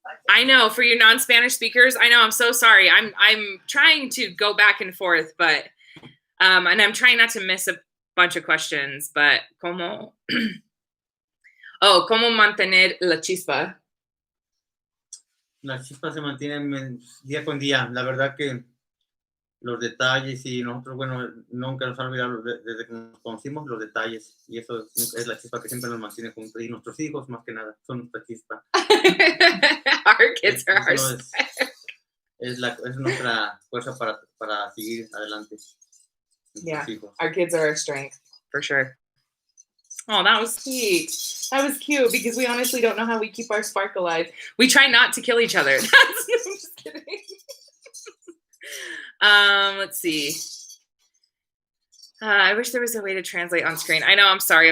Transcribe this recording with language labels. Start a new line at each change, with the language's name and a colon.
English: I know, for your non-Spanish speakers, I know, I'm so sorry. I'm trying to go back and forth, but and I'm trying not to miss a bunch of questions, but
Spanish: ¿cómo mantener la chispa? La chispa se mantiene día con día. La verdad que los detalles, y nosotros, bueno, nunca nos han olvidado desde que nos conocimos los detalles, y eso es la chispa que siempre nos mantiene juntos, y nuestros hijos más que nada son nuestra chispa.
English: Our kids are ours.
Spanish: Es nuestra fuerza para seguir adelante.
English: Yeah, our kids are our strength, for sure. Oh, that was sweet. That was cute, because we honestly don't know how we keep our spark alive. We try not to kill each other. I'm just kidding. Let's see. I wish there was a way to translate on screen. I know, I'm sorry.